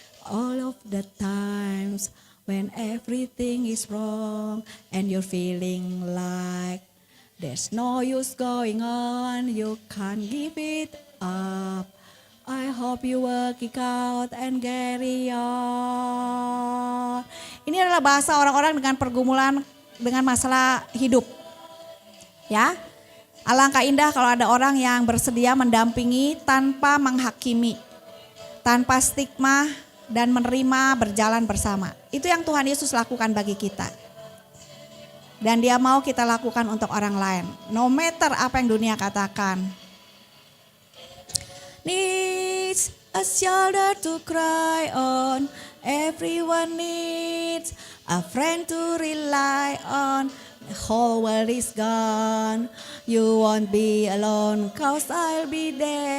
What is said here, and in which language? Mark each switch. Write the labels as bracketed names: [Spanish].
[English] All of the times when everything is wrong and you're feeling like there's no use going on, you can't give it up. I hope you work it out and carry on. [Indonesian] Ini adalah bahasa orang-orang dengan pergumulan dengan masalah hidup. Ya. Alangkah indah kalau ada orang yang bersedia mendampingi tanpa menghakimi, tanpa stigma dan menerima berjalan bersama. Itu yang Tuhan Yesus lakukan bagi kita. Dan Dia mau kita lakukan untuk orang lain. [English] No matter [Indonesian] apa yang dunia katakan. [English] Needs a shoulder to cry on. Everyone needs a friend to rely on. The whole world is gone. You won't be alone, 'cause I'll be there.